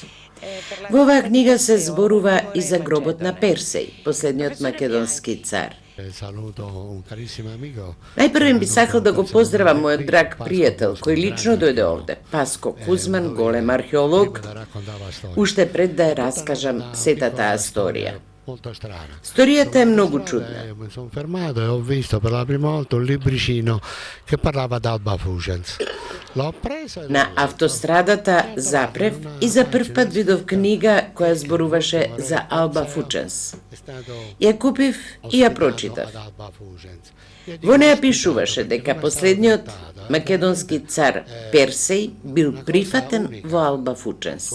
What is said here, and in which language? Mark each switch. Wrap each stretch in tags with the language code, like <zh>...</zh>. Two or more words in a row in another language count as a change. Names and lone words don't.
<mk>Во оваа книга се зборува и за гробот на Персеј, последниот македонски цар. Најпрвен би сакал да го поздравам мојот драг пријател, кој лично дојде овде, Паско Кузман, голем археолог, уште пред да ја раскажам сета таа сторија. Сторијата е многу чудна.</mk> <it>Mi sono fermato e ho visto per la prima volta un libricino che parlava d'Alba Fucens. L'ho preso e</it> <mk>На автострадата запрев и за прв пат видов книга која зборуваше за Алба Фученс. Ја купив и ја прочитав. Во неја пишуваше дека последниот македонски цар Персеј бил прифатен во Алба Фученс.</mk>